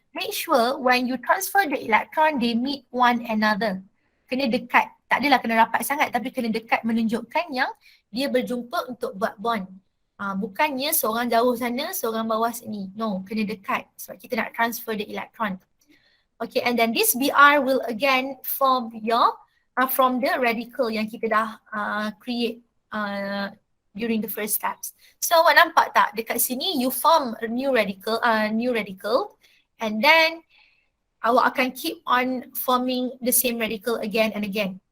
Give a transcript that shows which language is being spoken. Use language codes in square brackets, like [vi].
[en] Make sure when you transfer the electron, they meet one another. [ms] Kena dekat. Tak adalah kena rapat sangat, tapi kena dekat menunjukkan yang dia berjumpa untuk buat bond. Bukannya seorang jauh sana, seorang bawah sini. No, kena dekat sebab kita nak [en] transfer the electron. Okay, and then this Br will again form from the radical [ms] yang kita dah [en] create during the first steps. So [ms] awak nampak tak dekat sini [en] you form a new radical and then [ms] awak akan [en] keep on forming the same radical again and again.